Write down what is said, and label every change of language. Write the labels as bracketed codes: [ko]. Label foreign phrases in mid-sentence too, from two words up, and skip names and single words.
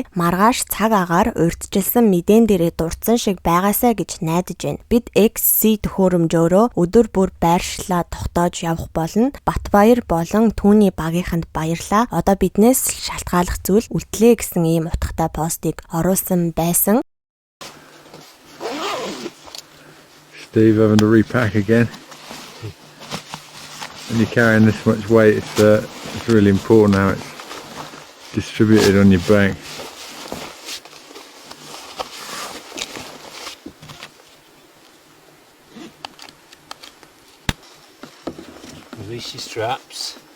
[mn] Маргааш цаг агаар урьдчилсан мэдэн дээрээ дурдсан шиг байгаасаа гэж найдаж байна. Бид XC төхөөрөмжөөрөө өдөр бүр байршлаа тогтоож явах болно. Батбаяр болон түүний багийнханд баярлаа. Одоо биднээс шалтгааллах зүйл үлдлээ гэсэн ийм утгатай постыг оруулсан байсан. [en] Steve having to repack again. When you're carrying this much weight, it's really important how it's distributed on your back. Release your straps.